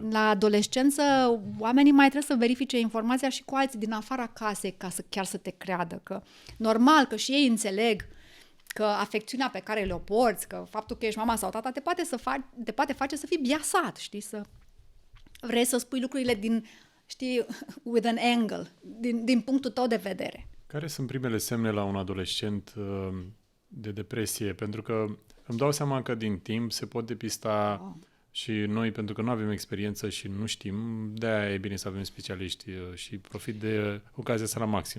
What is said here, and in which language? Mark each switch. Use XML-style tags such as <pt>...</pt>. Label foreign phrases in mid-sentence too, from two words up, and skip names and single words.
<ro>La adolescență, oamenii mai trebuie să verifice informația și cu alții din afara casei ca să chiar să te creadă. Că normal că și ei înțeleg că afecțiunea pe care le-o porți, că faptul că ești mama sau tata te poate face să fii biasat, știi? Să vrei să spui lucrurile din, știi,</ro> <en>with an angle,</en> <ro>din punctul tău de vedere. Care sunt primele semne la un adolescent de depresie? Pentru că îmi dau seama că din timp se pot depista și noi, pentru că nu avem experiență și nu știm, de-aia e bine să avem specialiști și profit de ocazia asta la maxim.</ro>